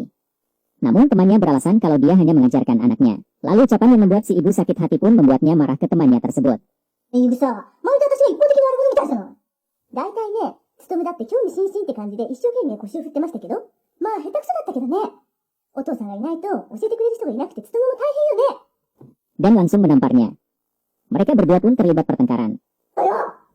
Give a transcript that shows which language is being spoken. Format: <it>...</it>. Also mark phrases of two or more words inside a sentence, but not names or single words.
<id>Namun temannya beralasan kalau dia hanya mengajarkan anaknya. Lalu ucapan yang membuat si ibu sakit hati pun membuatnya marah ke temannya tersebut.</id> <ja>イブさ、まるで私が一方的に悪者みたいじゃん。大体ね、勤だって興味津々って感じで一生懸命腰を振ってましたけど、まあ下手くそだったけどね。お父さんがいないと教えてくれる人がいなくて勤も大変よね。</ja> <id>Dan langsung menamparnya. Mereka berdua pun terlibat pertengkaran. Ayo.</id>